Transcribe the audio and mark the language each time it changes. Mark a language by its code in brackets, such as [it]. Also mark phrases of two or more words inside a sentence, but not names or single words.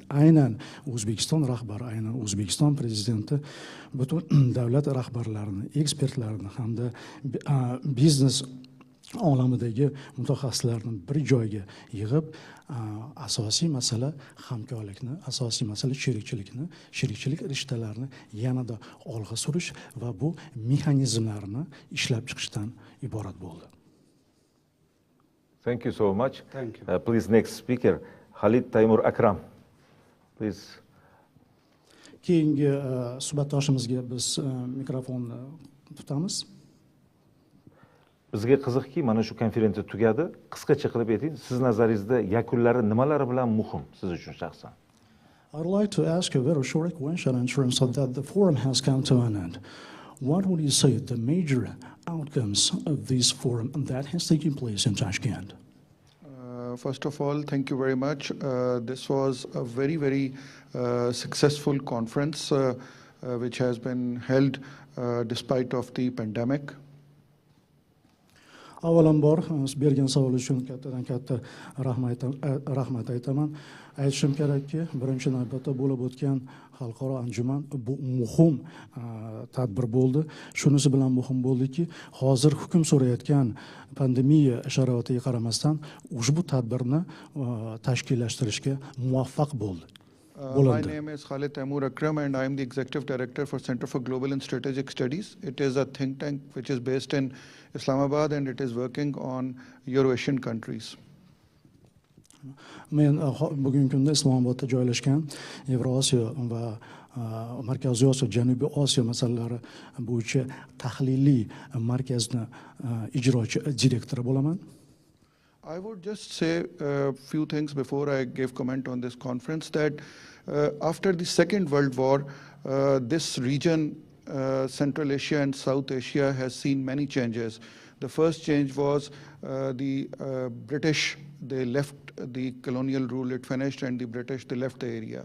[uz] Aynan O'zbekiston rahbari, aynan O'zbekiston prezidenti butun davlat rahbarlarini, ekspertlarini hamda biznes olamidagi mutaxassislarni bir joyga yig'ib, asosiy masala hamkorlikni, asosiy masala sherikchilik rishtalarini yanada olg'a surish va bu mexanizmlarni ishlab chiqishdan iborat bo'ldi. [en] Thank you so much. Thank you. Please, next speaker, Khalid Taymur Akram. Please. [uz] Keyingi suhbatdoshimizga biz mikrofonni tutamiz. Bizga qiziqki, mana shu konferensiya tugadi. Qisqacha qilib ayting, siz nazaringizda yakunlari nimalari bilan muhim siz uchun shaxsan? [en] I'd like to ask a very short question in terms of that the forum has come to an end. What would you say the major outcomes of this forum that has taken place in Tashkent? First of all, thank you very much. This was a very, very successful conference which has been held despite of the pandemic. [uz] Avvalambor bergan savol uchun kattadan katta rahmat aytaman. Aytishim kerakki, birinchi navbatda bo'lib o'tgan xalqaro anjuman bu muhim tadbir bo'ldi. Shunisi bilan muhim bo'ldiki, hozir hukm so'rayotgan pandemiya sharoitiga qaramasdan ushbu tadbirni tashkillashtirishga muvaffaq bo'ldi. [en] My name is Khalid Taymur Akram and I am the Executive Director for Center for Global and Strategic Studies. It is a think tank which is based in Islamabad and it is working on Euro-Asian countries. [uz] Men bugungi kunda Islomobodda joylashgan Yevrosiyo va Markaziy Osiyo, Janubiy Osiyo masalalari bo'yicha tahliliy markazni ijrochi direktori bo'laman. [en] I would just say a few things before I give comment on this conference that after the Second World War, this region, Central Asia and South Asia, has seen many changes. The first change was the British, they left the colonial rule, it finished, and the British, they left the area.